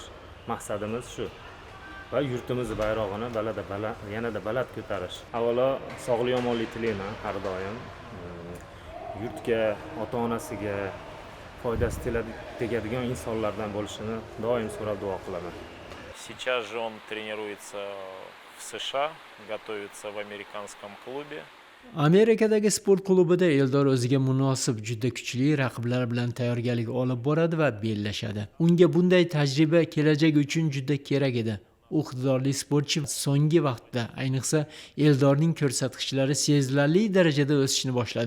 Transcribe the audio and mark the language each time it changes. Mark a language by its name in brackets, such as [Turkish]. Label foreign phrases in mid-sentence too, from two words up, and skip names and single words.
[Uzbek] Maqsadimiz shu. Va yurtimiz bayrog'ini yanada baland ko'tarish. Avvalo sog'lik omonlik tilayman har doim. Yurtga, ota-onasiga foydasi tegadigan insonlardan bo'lishini doim so'rab duo qilaman. [Russian] Сейчас же он тренируется в США, готовится в американском клубе. [Uzbek] Amerikadagi sport klubida Eldor o'ziga munosib juda kuchli raqiblar bilan tayyorgarlik olib boradi va bellashadi. Unga bunday tajriba kelajak uchun juda kerak edi. Iqtidorli sportchi so'nggi vaqtda, ayniqsa Eldorning ko'rsatkichlari sezilarli darajada o'sishni boshladi.